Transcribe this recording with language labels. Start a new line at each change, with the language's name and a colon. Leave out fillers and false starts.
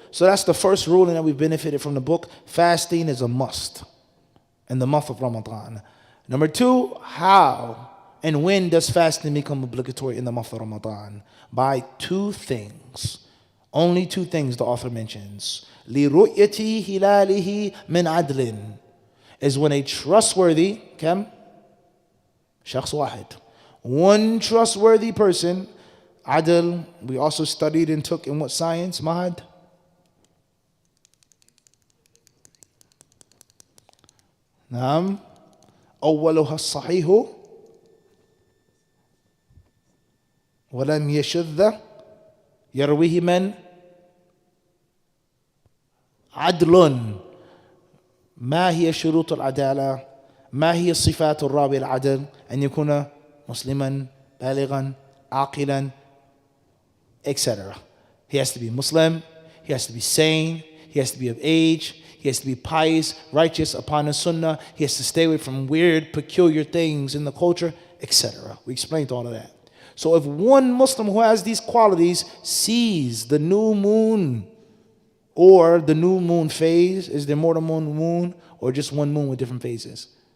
English: So that's the first ruling that we've benefited from the book. Fasting is a must in the month of Ramadan. Number two, how and when does fasting become obligatory in the month of Ramadan? By two things. Only two things the author mentions.
Arabic: لِرُؤْيَةِ هِلَالِهِ مِنْ عَدْلٍ
English: is when a trustworthy,
Arabic: كم? شخص واحد.
English: One trustworthy person, adl, we also studied and took in what science, Mahad?
Arabic: نعم. أولها الصحيح ولم يشذ يرويه من عدل. ما هي شروط العدالة؟ ما هي صفات الراوي العدل؟ أن يكون مسلما بالغا عاقلا etc.
English: He has to be Muslim, he has to be sane, he has to be of age, he has to be pious, righteous upon the sunnah, he has to stay away from weird, peculiar things in the culture, etc. We explained all of that. So if one Muslim who has these qualities sees the new moon or the new moon phase, is there more than one moon or just one moon with different phases?